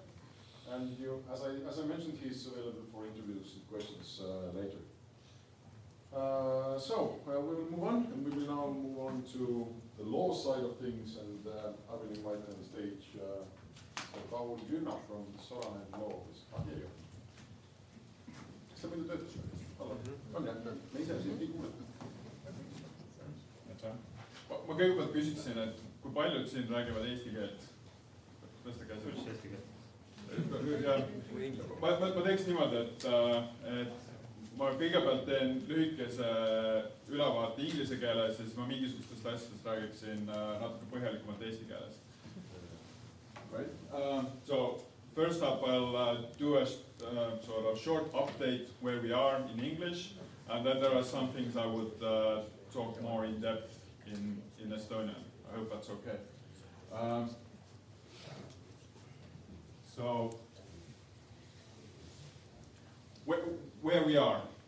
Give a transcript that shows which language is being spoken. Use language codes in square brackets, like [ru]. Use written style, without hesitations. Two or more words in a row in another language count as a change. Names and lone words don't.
[en] And as I mentioned, he's available for interviews and questions later. So we will move on, and we will now move on to the law side of things, and I will invite on the stage Paul Jürna from Sorainen Law Office. [et] Kas sa muidu töötas või? On jah, me ise sind ei kuuleta. Ma kõigepealt küsiksin, et kui paljud siin räägivad eesti keelt? Tõsta käsi. Kus eesti keelt? Ma teeks niimoodi, et ma kõigepealt teen lühikese ülevaate inglise keeles ja siis ma mingisugustest asjadest räägiksin natuke põhjalikumalt eesti keeles. [en] Right. So first up, I'll do a sort of short update where we are in English, and then there are some things I would talk more in depth in Estonia. I hope that's okay. So, where we are.